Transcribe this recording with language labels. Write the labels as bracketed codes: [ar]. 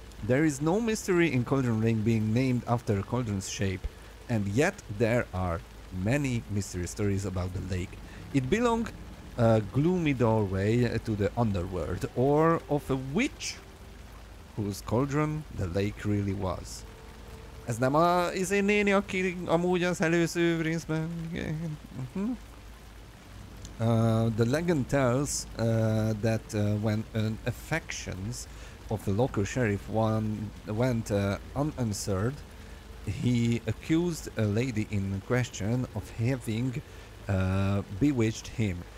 [en] There is no mystery in Cauldron Lake being named after a cauldron's shape, and yet there are many mystery stories about the lake. It belonged a gloomy doorway to the underworld, or of a witch whose cauldron the lake really was. [hu] Ez nem a néni, aki amúgy az előző részben... [en] The legend tells that when affections of the local sheriff went unanswered, he accused a lady in question of having bewitched him.